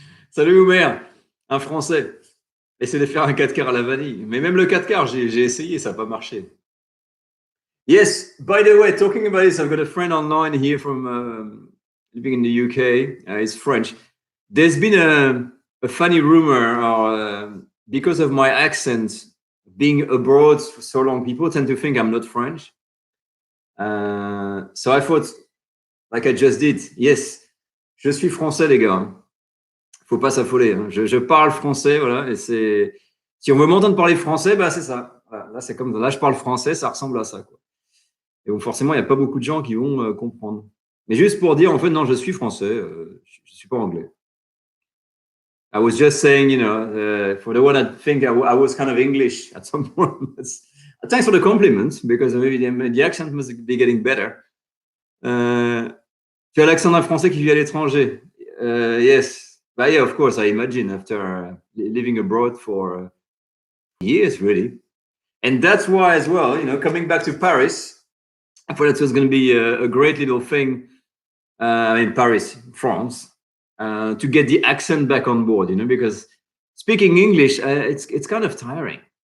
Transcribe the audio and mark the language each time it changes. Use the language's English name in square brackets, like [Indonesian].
[French] Salut Oumer, un Français. Essaie de faire un 4 quarts à la vanille. Mais même le 4 quarts, j'ai essayé, ça n'a pas marché. [English] Yes, by the way, talking about this, I've got a friend online here from living in the UK. He's French. There's been a funny rumor, because of my accent, being abroad for so long, people tend to think I'm not French. So I thought, like I just did, yes, [French] je suis français, les gars. Faut pas s'affoler. Hein. Je parle français, voilà. Et c'est, si on veut m'entendre parler français, bah c'est ça. Voilà. Là, c'est comme là, je parle français, ça ressemble à ça, quoi. Et donc forcément, il n'y a pas beaucoup de gens qui vont comprendre. Mais juste pour dire, en fait, non, je suis français, je suis pas anglais. [English] I was just saying, for the one that think I was kind of English at some point. Thanks for the compliment, because maybe the accent must be getting better. [French] Tu as l'accent d'un Français qui vit à l'étranger. [English] Yes. But yeah, of course, I imagine after living abroad for years, really. And that's why as well, coming back to Paris, I thought it was going to be a great little thing in Paris, France, to get the accent back on board, because speaking English, it's kind of tiring.